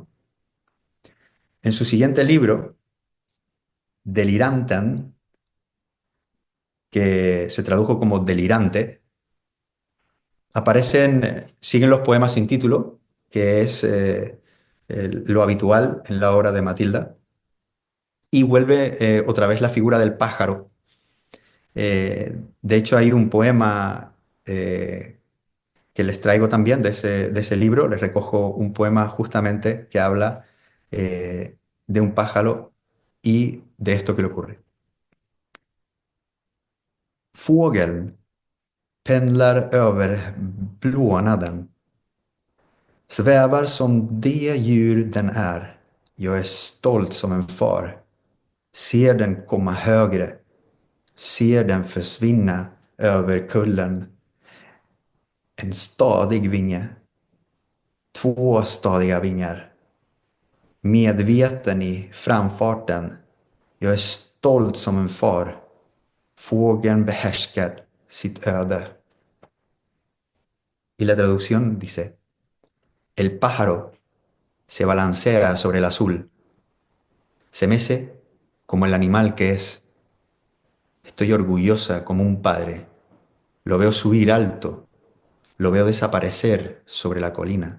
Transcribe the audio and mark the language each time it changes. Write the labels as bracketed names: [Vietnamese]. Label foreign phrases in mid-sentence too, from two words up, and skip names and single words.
[Spanish] En su siguiente libro, Deliranten, que se tradujo como Delirante, siguen los poemas sin título, que es lo habitual en la obra de Matilda, y vuelve otra vez la figura del pájaro. De hecho, hay un poema que les traigo también de ese libro. Les recojo un poema justamente que habla de un pájaro y de esto que le ocurre. [Swedish] Fågeln pendlar över blånaden, svävar som det djur den är. Jag är stolt som en far. Ser den komma högre, ser den försvinna över kullen. En stadig vinge, två stadiga vingar. Medveten i framfarten. Jag är stolt som en far. Fågeln behärskar sitt öde. [Spanish] Y la traducción dice: el pájaro se balancea sobre el azul, se mece como el animal que es. Estoy orgullosa como un padre. Lo veo subir alto, lo veo desaparecer sobre la colina.